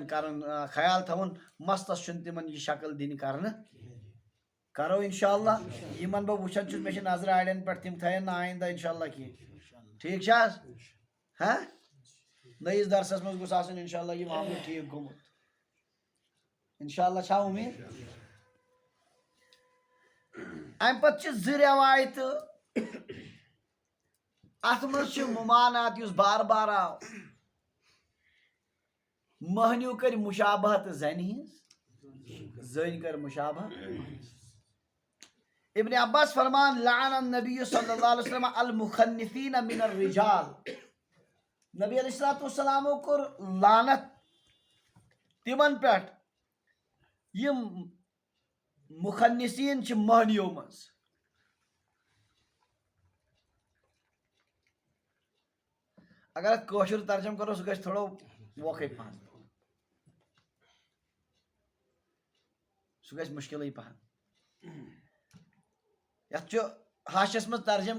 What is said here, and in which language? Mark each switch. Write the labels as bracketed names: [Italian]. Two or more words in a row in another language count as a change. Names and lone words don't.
[Kashmiri] کرُن خیال تھاوُن مستس چھُنہٕ تِمن یہِ شکل دِنہِ کرنہٕ کرو [Arabic] انشاء اللہ [Kashmiri] یِمن بہٕ وٕچھان چھُس مےٚ چھِ نظرِ اڑٮ۪ن پٮ۪ٹھ تِم تھاین نہٕ آیندہ [Arabic] انشاء اللہ [Kashmiri] کینٛہہ ٹھیٖک چھا حظ نٔیِس درسس منٛز گوٚژھ آسُن [Arabic] انشاء اللہ [Kashmiri] یہِ معاملہٕ ٹھیٖک گوٚمُت [Arabic] انشاء اللہ [Kashmiri] چھا اُمید امہِ پتہٕ چھِ 2 رٮ۪وایتہٕ اتھ منٛز چھِ ممانعت یُس بار بار آو مٔہنیوٗ کٔرۍ مُشابہت زنہِ ہِنٛز زٔنۍ کٔر مُشابہت ابن عباس فرمان [Arabic] لعن النبی صلی اللہ علیہ وسلم المخنثین من الرجال [Kashmiri] نبی [Arabic] علیہ الصلوۃ والسلامو [Kashmiri] کوٚر لعنت تِمن پٮ۪ٹھ یِم مخنثیٖن چھِ مٔہنیو منٛز اگر اتھ کٲشُر ترجم کرو سُہ گژھِ تھوڑا ووکھٕے پہن سُہ گژھِ مُشکلٕے پہن یتھ چھُ ہاشس منٛز ترجم